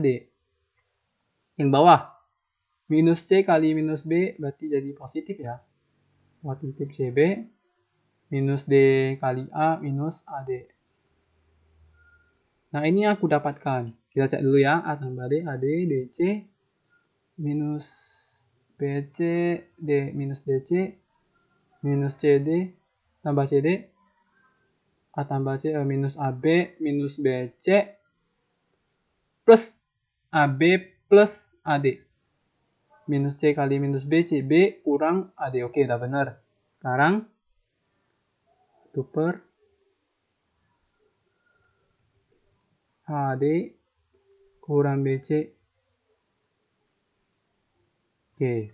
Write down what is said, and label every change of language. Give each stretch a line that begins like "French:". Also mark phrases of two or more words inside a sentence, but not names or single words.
Indonesian: Yang bawah minus C kali minus B berarti jadi positif ya. Positif CB minus D kali A minus AD. Nah, ini aku dapatkan. Kita cek dulu ya. A tambah D, AD, DC minus BC, D minus DC minus CD tambah CD, A tambah C minus AB minus BC plus AB plus AD. Minus C kali minus B, CB kurang AD. Oke, udah benar. Sekarang 1 per AD kurang BC. Oke.